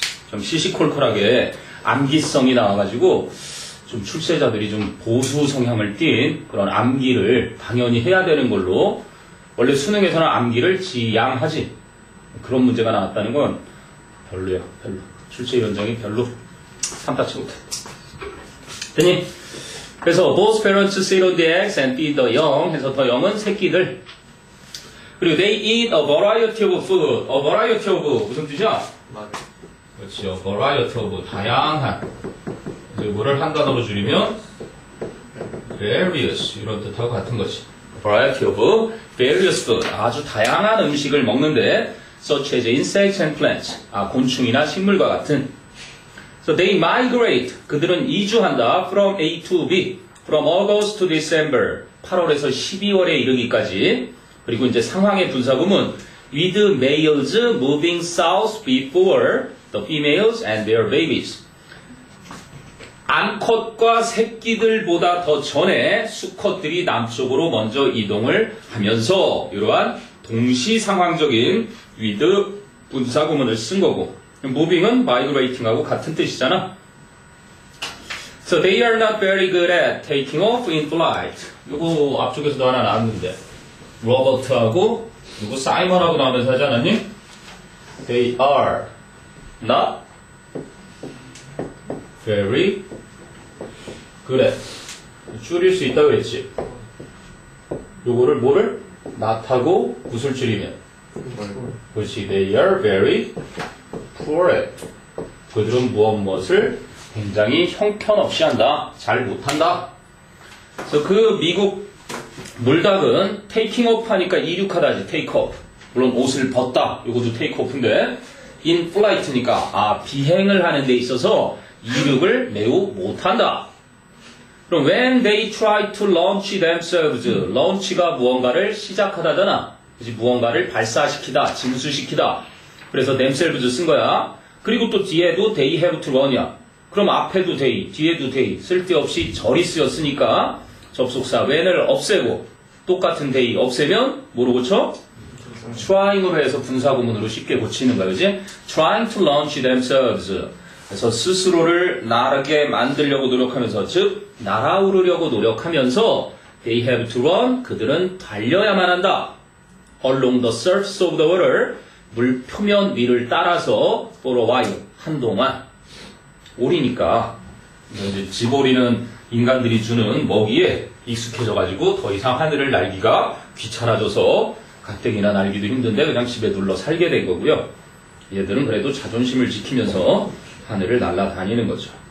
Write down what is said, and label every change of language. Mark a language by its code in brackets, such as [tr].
[ko] 좀 시시콜콜하게 암기성이 나와가지고 좀 출제자들이 좀 보수 성향을 띤 그런 암기를 당연히 해야 되는 걸로 원래 수능에서는 암기를 지양하지. 그런 문제가 나왔다는 건 별로야. 별로. 출제위원장이 별로 삼타치 못해. 됐니? [en] 그래서 both parents sit on the eggs and feed the young 해서 the young은 새끼들. 그리고 they eat a variety of food. A variety of [ko] 무슨 뜻이야? 그렇지. [en] a variety of 다양한. [ko] 뭐를 한 단어로 줄이면 various 이런 뜻하고 같은 거지. [en] variety of various food. [ko] 아주 다양한 음식을 먹는데 [en] such as insects and plants. [ko] 곤충이나 식물과 같은. [en] So they migrate. [ko] 그들은 이주한다. [en] From A to B. From August to December. [ko] 8월에서 12월에 이르기까지. 그리고 이제 상황의 분사구문. [en] With males moving south before the females and their babies. [ko] 암컷과 새끼들보다 더 전에 수컷들이 남쪽으로 먼저 이동을 하면서 이러한 동시상황적인 with 분사구문을 쓴 거고. moving은 migrating하고 같은 뜻이잖아. [en] So they are not very good at taking off in flight. [ko] 이거 앞쪽에서도 하나 나왔는데 로버트하고 누구 사이먼하고 나오면서 하지 않았니? [en] They are not very good at. [ko] 줄일 수 있다 그랬지. 요거를 뭐를? not하고 무술 줄이면 그렇지. [en] They are very poor at. [ko] 그들은 무엇을 굉장히 형편없이 한다. 잘 못한다. 그래서 그 미국 물닭은 taking off 하니까 이륙하다지. take off. 물론 옷을 벗다. 이것도 take off인데 in flight니까 비행을 하는 데 있어서 이륙을 매우 못한다. [en] 그럼 when they try to launch themselves, launch가 [ko] 무언가를 시작하다잖아. 그치? 무언가를 발사시키다, 징수시키다. 그래서 themselves 쓴 거야. 그리고 또 뒤에도 they have to run이야. 그럼 앞에도 they, 뒤에도 they, 쓸데없이 절이 쓰였으니까 접속사 when을 없애고 똑같은 they 없애면 뭐로 고쳐? trying으로 해서 분사구문으로 쉽게 고치는 거야. 그지? [en] trying to launch themselves. [ko] 그래서 스스로를 나르게 만들려고 노력하면서, 즉 날아오르려고 노력하면서 [en] they have to run, [ko] 그들은 달려야만 한다. [en] along the surface of the water, [ko] 물 표면 위를 따라서 [en] for a while, 한동안. [ko] 오리니까 이제 집오리는 인간들이 주는 먹이에 익숙해져가지고 더 이상 하늘을 날기가 귀찮아져서 가뜩이나 날기도 힘든데 그냥 집에 눌러 살게 된 거고요. 얘들은 그래도 자존심을 지키면서 하늘을 날아다니는 거죠.